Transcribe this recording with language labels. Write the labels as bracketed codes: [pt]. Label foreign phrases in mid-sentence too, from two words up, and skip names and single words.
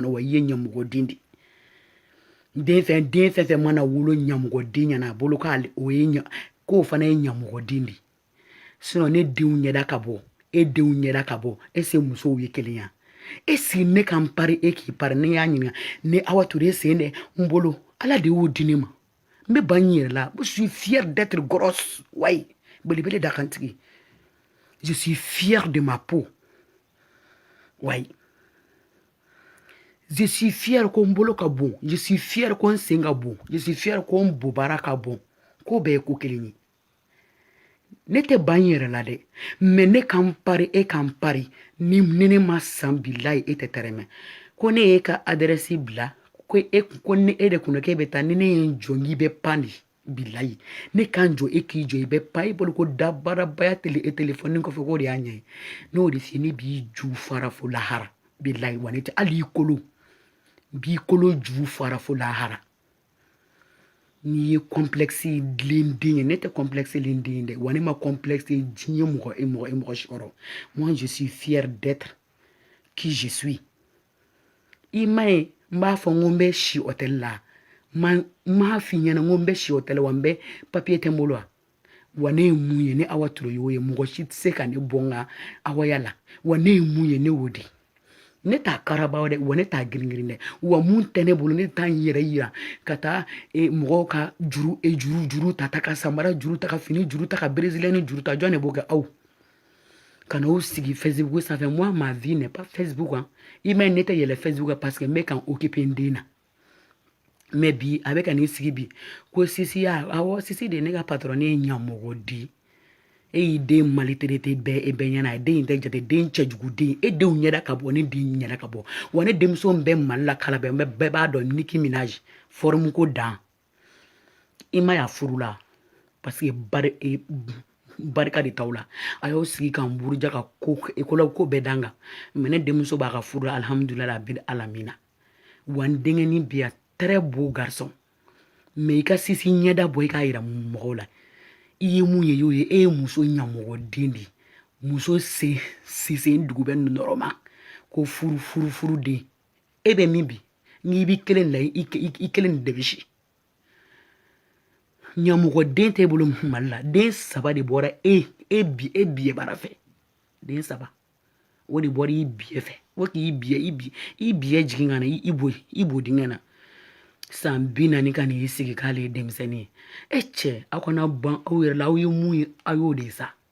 [bm] wa i ye ɲamɔgɔden de den fɛn mana wolo ɲamɔgɔden ɲɛna a bolo k'o fana ye ɲamɔgɔden de sinon ne denw ɲɛda ka bɔ e denw ɲɛda ka bɔ e se musow ye kelen ya e si ne kan pari e k'i pari ne y'a ɲininka ne Awa Ture sen dɛ n bolo ala de y'o di ne ma n bɛ ban n yɛrɛ la [fr] je suis fier d'être grosse [bm] wayi belebele dakantigi [fr] je suis fier de ma peau [bm] wayi [fr] je suis fier [bm] ko n bolo ka bon [fr] je suis fier [bm] ko n sen ka bon [fr] je suis fier [bm] ko n bobara ka bon ko bɛɛ ye ko kelen ye ne tɛ ban n yɛrɛ la dɛ mais ne kan pari e kan pari ni ne ma san bilayi e tɛ tɛrɛmɛ ko ne ye ka adresse bila ko ne e de kunna k'e bɛ taa ni ne ye n jɔ n k'i bɛ pan de bilayi ne kan jɔ e k'i jɔ i bɛ pan i bolo ko dabarabaya telefɔni kɔfɛ k'o de y'a ɲɛ ye n'o de f'i ye ne b'i ju fara fo lahara bilayi wa ne tɛ hali i kolo b'i kolo ju fara fo lahara n'i ye complexe dilen den ye ne tɛ complexe len den ye dɛ wa ne ma complexe diɲɛ mɔgɔ si kɔrɔ [fr] moi je suis fier d'être qui je suis [bm] i ma ye n b'a fɔ n ko n bɛ si hôtel la n m'a f'i ɲɛna n ko n bɛ si hôtel wa n bɛ papier tɛ n bolo wa ne ye mun ye ne Awa Ture y'o ye mɔgɔ si tɛ se ka ne bɔ n ka awaya la wa ne ye mun ye ne y'o de ne t'a karabaw dɛ wa ne t'a girin dɛ wa mun tɛ ne bolo ne t'a n yɛrɛ yira ka taa mɔgɔw ka juru ta ka samara juru ta ka fini juru ta ka brésilien juru ta jɔn de b'o kɛ aw ka n'aw sigi Facebook sanfɛ [fr] moi ma vie n'est pas Facebook hein [bm] i ma ne tɛ yɛlɛ Facebook [fr] parce que [bm] n bɛ kan occuper n den na mais bi a bɛ ka n'i sigi bi ko sisi awɔ sisi de ne ka patron ye ɲamɔgɔden e y'i den maltraité bɛɛ e bɛɛ ɲɛna den in tɛ jate den cɛjuguden e denw ɲɛda ka bɔ ne den ɲɛda ka bɔ wa ne denmuso bɛɛ Mali la kala bɛɛ b'a dɔn Nicki Minaj forme ko dan i ma y'a furu la [fr] parce que [bm] barika de t'aw la a y'aw sigi k'an buruja ka école ko bɛɛ dan kan mais ne denmuso b'a ka furu la [ar] الحمد لله رب العالمين [bm] wa n denkɛnin bi a [fr] très beau garçon [bm] mais i ka sisi ɲɛda bɔ i k'a yira mɔgɔw la i ye mun ye y'o ye e ye muso ɲamɔgɔden de muso sen dugu bɛ nɔrɔ ma ko furu den e bɛ min bi n'i bi kelen la i kelen de bɛ si ɲamɔgɔden t'e bolo Mali la den 3 de bɔra e biɛ bara fɛ den 3 o de bɔra i biɛ fɛ o k'i biɛ jigin ka na i bo dingɛ na san 40 ka n'i sigi k'ale ye denmisɛnnin ye e cɛ aw kana ban aw yɛrɛ la aw ye mun ye aw y'o de sa